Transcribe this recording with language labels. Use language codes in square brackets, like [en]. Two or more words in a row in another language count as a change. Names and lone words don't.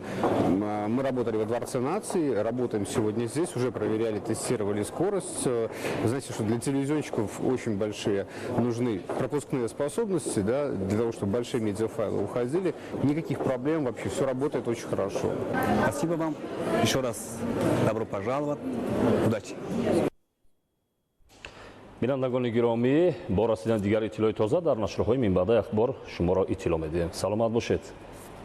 [ru] Мы работали во Дворце нации, работаем сегодня здесь, уже проверяли, тестировали скорость. Знаете, что для телевизионщиков очень большие нужны пропускные способности, да, для того, чтобы большие медиафайлы уходили. Никаких проблем вообще, все работает очень хорошо. Спасибо вам. Еще раз добро пожаловать. Удачи. [tg] бинандагони гиромӣ бо расидан дигари иттилои тоза дар нашрҳои минбаъдаи ахбор шуморо иттилоъ медиҳем. саломат бошед.